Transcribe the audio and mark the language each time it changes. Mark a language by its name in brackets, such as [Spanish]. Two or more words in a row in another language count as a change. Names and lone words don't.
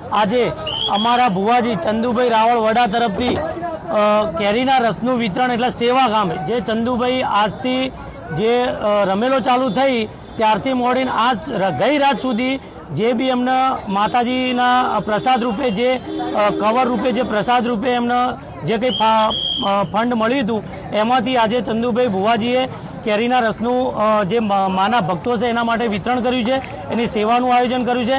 [Gujarati] આજે અમારા ભુવાજી ચંદુભાઈ રાવલ વડા તરફથી કેરીના રસનું વિતરણ એટલે સેવા કામે જે ચંદુભાઈ આજથી જે રમેલો ચાલુ થઈ ત્યારથી મોડીને આજ ગઈ રાત સુધી જે બી એમને માતાજીના પ્રસાદ રૂપે જે કવર રૂપે જે પ્રસાદ રૂપે એમને જે કંઈ ફંડ મળ્યું હતું એમાંથી આજે ચંદુભાઈ ભુવાજીએ કેરીના રસનું જે માના ભક્તો છે એના માટે વિતરણ કર્યું છે, એની સેવાનું આયોજન કર્યું છે।